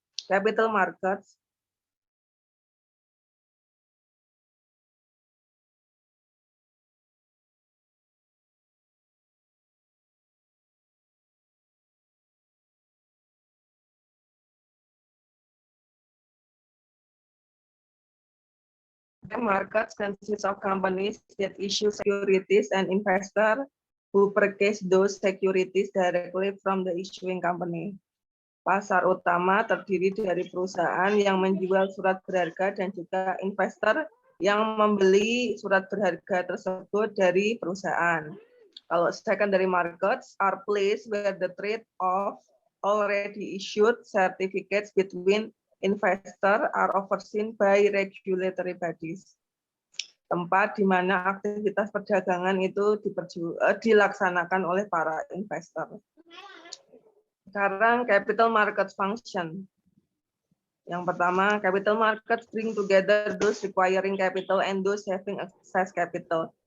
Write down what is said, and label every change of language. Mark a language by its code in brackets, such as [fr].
[en] Capital markets, markets consists of companies that issue securities and investors who purchase those securities directly from the issuing company. [id] Pasar utama terdiri dari perusahaan yang menjual surat berharga dan juga investor yang membeli surat berharga tersebut dari perusahaan. [en] Kalau secondary markets are places where the trade of already issued certificates between investor are overseen by regulatory bodies. [id] Tempat di mana aktivitas perdagangan itu dilaksanakan oleh para investor. [en] Sekarang capital market function. [id] Yang pertama, [en] capital markets bring together those requiring capital and those having excess capital.